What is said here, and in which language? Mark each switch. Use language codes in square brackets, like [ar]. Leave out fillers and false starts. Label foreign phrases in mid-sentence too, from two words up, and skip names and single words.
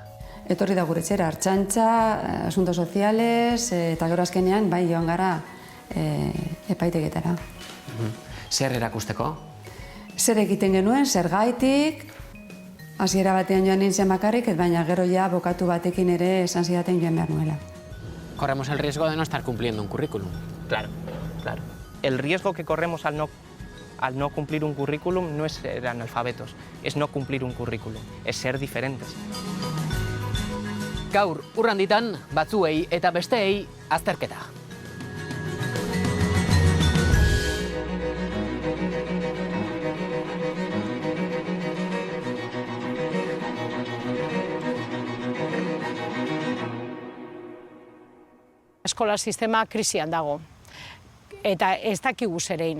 [eu] Etorri da gure etxera, Artxantza, Asuntos Soziales, eta gero azkenean joan gara epaitegetara. Zer erakusteko? Zer egiten genuen, zergaitik, hasiera batean joan nintzen bakarrik, baina gero bokatu batekin ere esan zidaten joan behar nuela. [es] Corremos el riesgo de no estar cumpliendo un currículum. Claro. El riesgo que corremos al no cumplir un currículum no es ser analfabetos, es no cumplir un currículum, es ser diferentes. [eu] Gaur, Urranditan, batzuei eta besteei azterketa. Eskola sistema krisian dago, eta ez dakigu zerein.